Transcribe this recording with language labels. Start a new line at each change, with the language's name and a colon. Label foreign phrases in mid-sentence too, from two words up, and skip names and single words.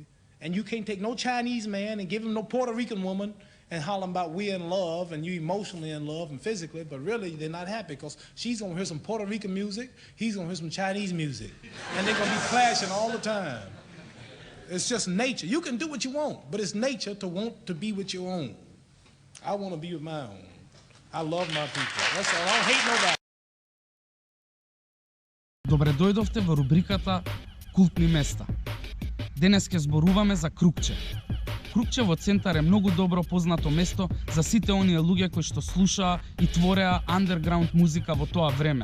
English: And you can't take no Chinese man and give him no Puerto Rican woman and holler about we're in love and you emotionally in love and physically, but really they're not happy because she's gonna hear some Puerto Rican music, he's gonna hear some Chinese music, and they're gonna be clashing all the time. It's just nature. You can do what you want, but it's nature to want to be with your own. I want to be with my own. I love my people. That's all. I don't hate nobody.
Macedonian: Добре дојдовте во рубриката Култни места. Денес ќе зборуваме за Крукче. Крукче во Центар е многу добро познато место за сите оние луѓе кои што слушаа и твореа андерграунд музика во тоа време.